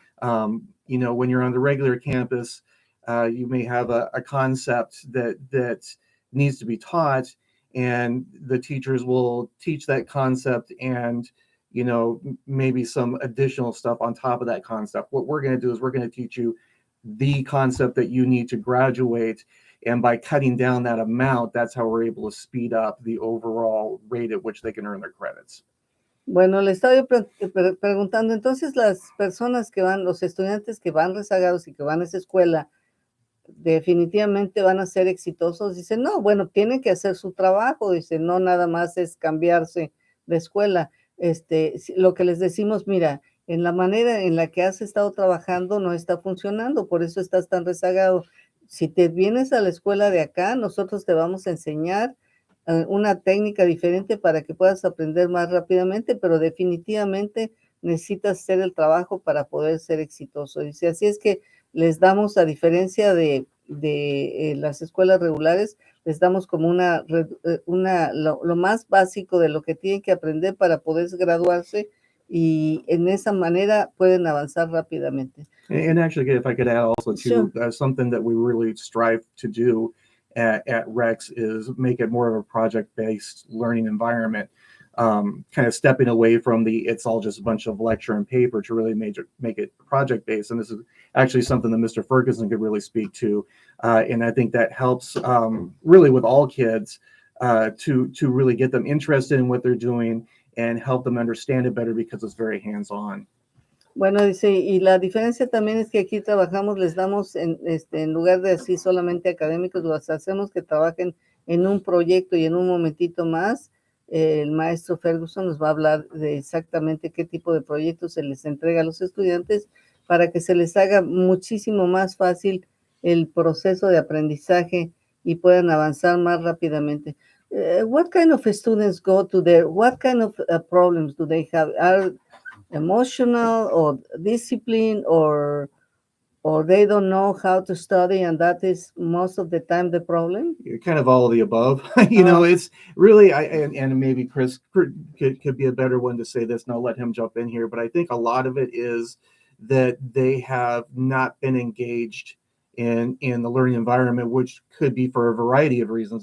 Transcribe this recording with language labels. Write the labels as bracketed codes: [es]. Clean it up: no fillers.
[en] When you're on the regular campus, you may have a concept that needs to be taught, and the teachers will teach that concept and maybe some additional stuff on top of that concept. What we're going to do is we're going to teach you the concept that you need to graduate. And by cutting down that amount, that's how we're able to speed up the overall rate at which they can earn their credits. [es] Bueno, le estaba yo preguntando, entonces las personas que van, los estudiantes que van rezagados y que van a esa escuela, definitivamente van a ser exitosos. Dice, no, bueno, tienen que hacer su trabajo. Dice, no nada más es cambiarse de escuela. Lo que les decimos, mira, en la manera en la que has estado trabajando no está funcionando, por eso estás tan rezagado. Si te vienes a la escuela de acá, nosotros te vamos a enseñar una técnica diferente para que puedas aprender más rápidamente, pero definitivamente necesitas hacer el trabajo para poder ser exitoso. Dice, así es que les damos, a diferencia de las escuelas regulares, les damos como lo más básico de lo que tienen que aprender para poder graduarse, y en esa manera pueden avanzar rápidamente. [en] And actually, if I could add also Sure. to something that we really strive to do at Rex is make it more of a project-based learning environment. Kind of stepping away from it's all just a bunch of lecture and paper to really make it project-based. And this is actually something that Mr. Ferguson could really speak to. And I think that helps really with all kids to really get them interested in what they're doing and help them understand it better because it's very hands-on. [es] Bueno, dice, y la diferencia también es que aquí trabajamos, les damos, en lugar de así solamente académicos, los hacemos que trabajen en un proyecto, y en un momentito más, el maestro Ferguson nos va a hablar de exactamente qué tipo de proyectos se les entrega a los estudiantes para que se les haga muchísimo más fácil el proceso de aprendizaje y puedan avanzar más rápidamente. [en] What kind of students go to there? What kind of problems do they have? Are emotional or discipline, or they don't know how to study, and that is most of the time the problem? Kind of all of the above. It's really, and maybe Chris could be a better one to say this, and I'll let him jump in here, but I think a lot of it is that they have not been engaged in the learning environment, which could be for a variety of reasons.